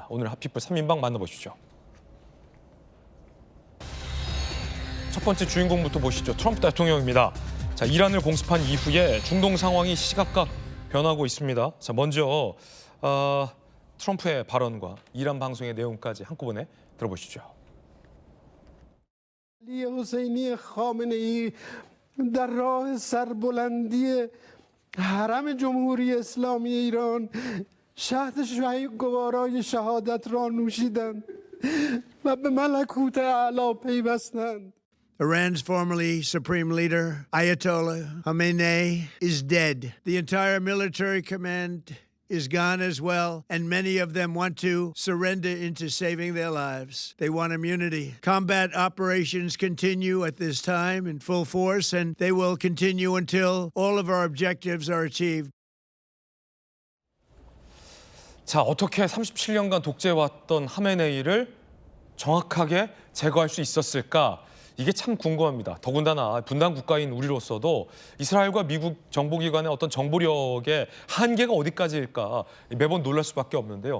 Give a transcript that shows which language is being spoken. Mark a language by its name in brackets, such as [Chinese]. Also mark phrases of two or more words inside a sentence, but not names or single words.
[Korean] 오늘 핫피플 3인방 만나보시죠. 첫 번째 주인공부터 보시죠. 트럼프 대통령입니다. 자, 이란을 공습한 이후에 중동 상황이 시각각 변하고 있습니다. 자, 먼저 트럼프의 발언과 이란 방송의 내용까지 한꺼번에 들어보시죠. [Persian] علی حسینی خامنه‌ای در راه سربلندی حرم جمهوری اسلامی ایران شهد گوارای شهادت را نوشیدند و به ملکوت اعلی پیوستند. [English] Iran's formerly supreme leader, Ayatollah Khamenei, is dead. The entire military command is gone as well, and many of them want to surrender into saving their lives. They want immunity. Combat operations continue at this time in full force, and they will continue until all of our objectives are achieved. [Korean] 자, 어떻게 37년간 독재해왔던 하메네이를 정확하게 제거할 수 있었을까? 이게 참 궁금합니다. 더군다나 분단 국가인 우리로서도 이스라엘과 미국 정보기관의 어떤 정보력의 한계가 어디까지일까 매번 놀랄 수밖에 없는데요.